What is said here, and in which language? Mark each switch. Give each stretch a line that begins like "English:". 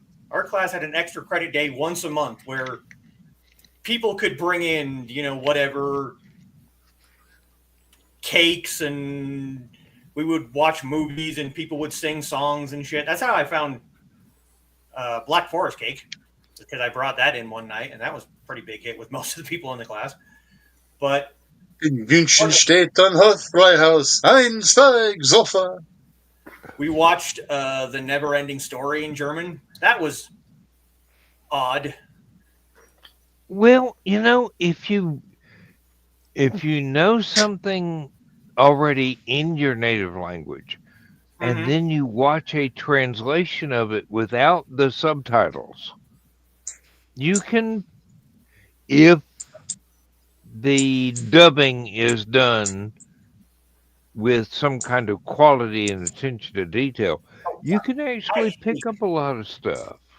English: Our class had an extra credit day once a month where people could bring in, whatever cakes, and we would watch movies and people would sing songs and shit. That's how I found Black Forest cake, because I brought that in one night, and that was a pretty big hit with most of the people in the class. But
German: In München steht ein Hofbräuhaus, ein, zwei, Sofa.
English: we watched The Never Ending Story in German. That was odd. Well, if you know something already in your native language, and then you watch a translation of it without the subtitles, you can, if the dubbing is done with some kind of quality and attention to detail, you can actually pick up a lot of stuff.